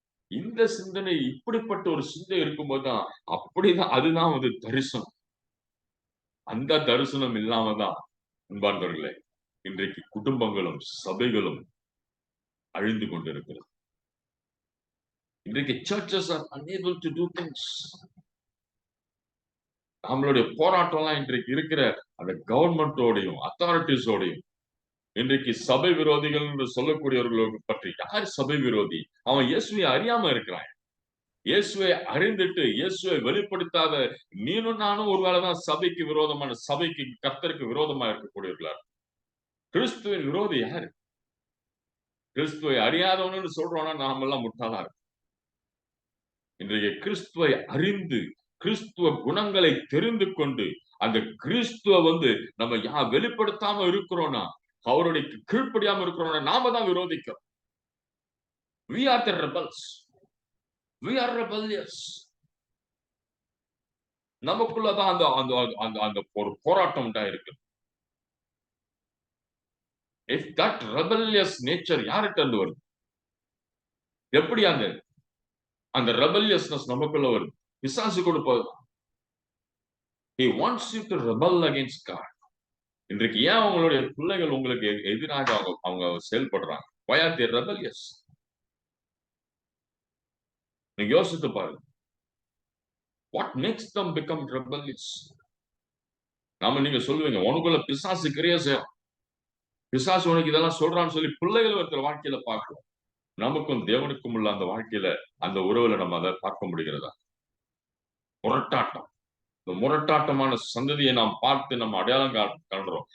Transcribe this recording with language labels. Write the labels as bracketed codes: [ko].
[ta] இந்த சிந்தனை இப்படிப்பட்ட ஒரு சிந்தை இருக்கும்போதுதான் அப்படிதான் அதுதான் வந்து தரிசனம். அந்த தரிசனம் இல்லாம தான் அன்பார்ந்தவர்களே இன்றைக்கு குடும்பங்களும் சபைகளும் அழிந்து கொண்டிருக்கிறது. இன்றைக்கு [en] churches are unable to do things. [ta] நம்மளுடைய போராட்டம் எல்லாம் இன்றைக்கு இருக்கிற அந்த கவர்மெண்டோடையும் அத்தாரிட்டிஸோடையும் இன்றைக்கு சபை விரோதிகள் என்று சொல்லக்கூடியவர்களுக்கு பற்றி யார் சபை விரோதி? அவன் இயேசுவை அறியாம இருக்கிறான். இயேசுவை அறிந்துட்டு இயேசுவை வெளிப்படுத்தாத நீனும் நானும் ஒருவேளைதான் சபைக்கு விரோதமான சபைக்கு கர்த்தருக்கு விரோதமா இருக்கக்கூடியவர்களா. கிறிஸ்துவின் விரோதி யாரு? கிறிஸ்துவை அறியாதவன்னு சொல்றோம்னா நாம எல்லாம் முட்டாளா இருக்கோம். இன்றைய கிறிஸ்துவை அறிந்து கிறிஸ்துவ குணங்களை தெரிந்து கொண்டு அந்த கிறிஸ்துவ வந்து நம்ம வெளிப்படுத்தாம இருக்கிறோம்னா அவருடைய கீழ்ப்படியாம இருக்கிறோம்னா நாம தான் விரோதிக்கிறோம். [en] We are the rebels. We are rebellious. [ta] நமக்குள்ளதான் அந்த அந்த அந்த அந்த ஒரு போராட்டம் இருக்கு. [en] If that rebellious nature [ta] யார்கிட்ட இருந்து வருது? எப்படி அந்த அந்த rebelliousness நமக்குள்ள வருது? பிசாசு கொடுப்பது. [en] He wants you to rebel against God. [ta] இன்றைக்கு ஏன் அவங்களுடைய பிள்ளைகள் உங்களுக்கு எதிராக அவங்க செயல்படுறாங்க? [en] Why are they rebellious? [ta] நீங்க யோசித்து பாருங்க. [en] What makes them become rebellious? [ta] நீங்க சொல்லுவீங்க உனக்குள்ள பிசாசு கிரியை செய்யும். பிசாசு உனக்கு இதெல்லாம் சொல்றான்னு சொல்லி பிள்ளைகள் ஒருத்தர் வாழ்க்கையில பார்க்கிறோம். நமக்கும் தேவனுக்கும் உள்ள அந்த வாழ்க்கையில அந்த உறவுல நம்ம அதை பார்க்க முடிகிறதா? முரட்டாட்டம். இந்த முரட்டாட்டமான சந்ததியை நாம் பார்த்து நம்ம அடையாளம் காண்றோம்.